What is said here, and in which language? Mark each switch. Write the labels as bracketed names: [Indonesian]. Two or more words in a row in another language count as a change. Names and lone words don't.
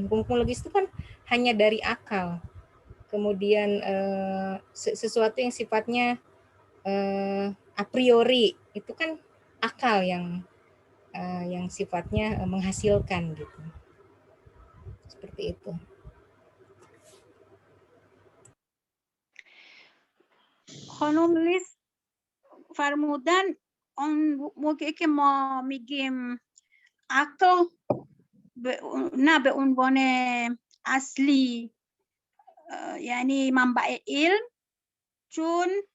[Indonesian] Hukum-hukum logis itu kan hanya dari akal. Kemudian sesuatu yang sifatnya a priori itu kan akal yang sifatnya menghasilkan gitu. Seperti itu. [Persian] خانم لیس فرمودن اون موقعی که ما میگیم عقل نه به عنوان اصلی یعنی منبع علم، چون